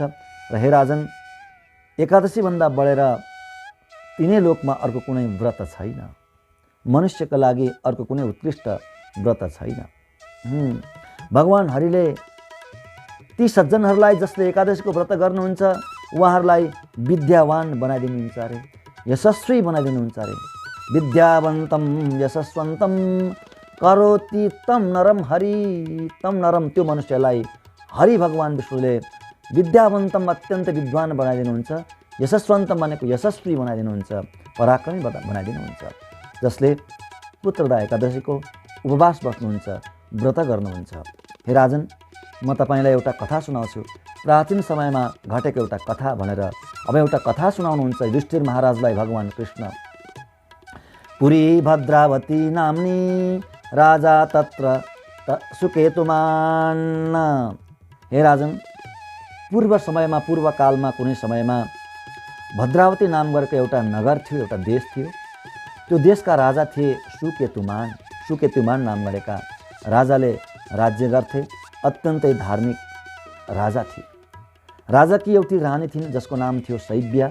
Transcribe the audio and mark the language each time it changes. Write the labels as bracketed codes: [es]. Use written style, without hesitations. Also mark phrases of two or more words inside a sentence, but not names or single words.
[ne] र हे राजन, एकादशीभन्दा बढेर तिनै लोकमा अर्को कुनै व्रत छैन। मनुष्यका लागि अर्को कुनै उत्कृष्ट व्रत छैन। भगवान् हरिले ती सज्जनहरूलाई जसले एकादशीको व्रत गर्नुहुन्छ उहाँहरूलाई विद्यावान बनाइदिनुहुन्छ अरे, यशस्वी बनाइदिनुहुन्छ अरे। [sa] विद्यावन्तं यशस्वन्तं करोति तं नरम हरि। [ne] तम नरम, त्यो मनुष्यलाई हरि भगवान् विष्णुले विद्यावन्तम, अत्यन्त विद्वान बनाइदिनुहुन्छ। यशस्वन्तम भनेको यशस्वी बनाइदिनुहुन्छ, पराक्रमी बनाइदिनुहुन्छ। जसले पुत्रदा एकादशीको उपवास बस्नुहुन्छ, व्रत गर्नुहुन्छ। हे राजन, म तपाईँलाई एउटा कथा सुनाउँछु। प्राचीन समयमा घटेको एउटा कथा भनेर अब एउटा कथा सुनाउनुहुन्छ युधिष्ठिर महाराजलाई भगवान् कृष्ण। [sa] पुरी भद्रावती नाम्नी राजा तत्र सुकेतुमान। [ne] हे राजन, पूर्व समयमा, पूर्वकालमा कुनै समयमा भद्रावती नाम गरेको एउटा नगर थियो, एउटा देश थियो। त्यो देशका राजा थिए सुकेतुमान। सुकेतुमान नाम गरेका राजाले राज्य गर्थे। अत्यन्तै धार्मिक राजा थिए। राजाकी एउटी रानी थिइन् जसको नाम थियो शैव्या।